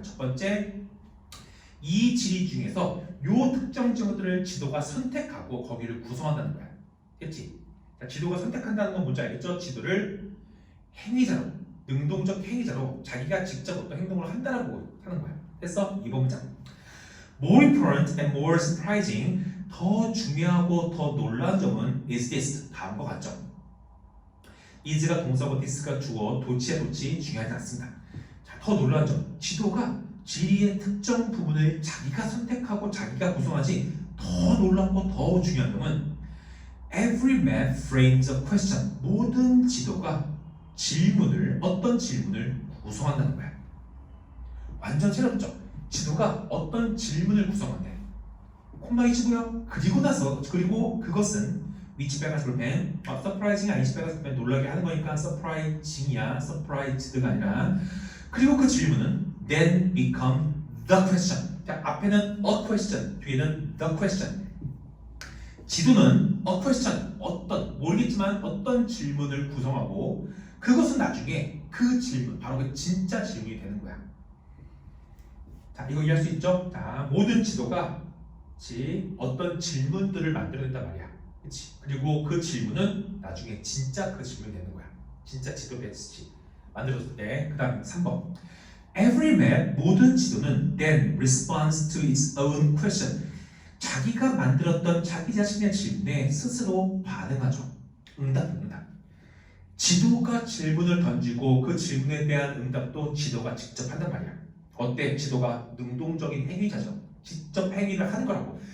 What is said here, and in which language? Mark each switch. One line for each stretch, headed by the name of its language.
Korean: 첫 번째, 이 지리 중에서 요 특정 지역들을 지도가 선택하고 거기를 구성한다는 거야. 됐지? 자, 지도가 선택한다는 건 뭔지 알겠죠? 지도를 행위자로, 능동적 행위자로 자기가 직접 어떤 행동을 한다라고 하는 거야. 됐어? 2번 문장.
English: More important and more surprising.
Korean: 더 중요하고 더 놀라운 점은
English: is this.
Korean: 다음과 같죠. is가 동사고 this가 주어, 도치야 도치 중요하지 않습니다. 자, 더 놀라운 점. 지도가 지리의 특정 부분을 자기가 선택하고 자기가 구성하지. 더 놀랍고 더 중요한 점은
English: every map frames a question.
Korean: 모든 지도가 어떤 질문을 구성한다는 거야. 완전 새롭죠. 지도가 어떤 질문을 구성한대. 콤마이 치고요. 그리고 그것은 which 빼가서 볼펜 surprising 아니지 빼가서 볼펜 놀라게 하는 거니까 surprising이야. surprised가 아니라. 그리고 그 질문은
English: then become the question.
Korean: 자, 앞에는 a question, 뒤에는 the question. 지도는 a question, 모르겠지만 어떤 질문을 구성하고 그것은 나중에 그 질문, 바로 그 진짜 질문이 되는 거야. 자, 이거 이해할 수 있죠? 자, 모든 지도가 어떤 질문들을 만들어낸단 말이야. 그치? 그리고 그 질문은 나중에 진짜 그 질문이 되는 거야. 진짜 지도 됐지. 만들었을 때. 그 다음 3번.
English: Every map,
Korean: 모든 지도는
English: then responds to its own question.
Korean: 자기가 만들었던 자기 자신의 질문에 스스로 반응하죠. 응답. 지도가 질문을 던지고 그 질문에 대한 응답도 지도가 직접 한단 말이야. 어때? 지도가 능동적인 행위자죠. 직접 행위를 하는 거라고.